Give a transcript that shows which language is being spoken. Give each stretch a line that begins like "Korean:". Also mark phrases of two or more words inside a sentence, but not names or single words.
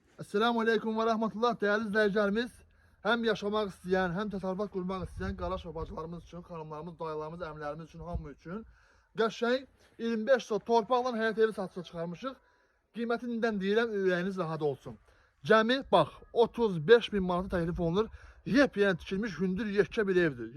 Turkish: Esselamu Aleyküm ve Rahmetullah değerli izleyicilerimiz. Hem yaşamak isteyen,
Azerbaijani: hem təsərrüfat qurmaq istəyən qaraş və bacılarımız üçün, xanımlarımız, dayılarımız, əmlərimiz üçün, hamı üçün qəşəng 25 sot torpaqla həyat evi satışa çıxarmışıq. Qiymətindən deyirəm, ürəyiniz rahat olsun. Cəmi, bax, 35 bin manatı təklif olunur. Yepyeni tikilmiş hündür yekə bir evdir.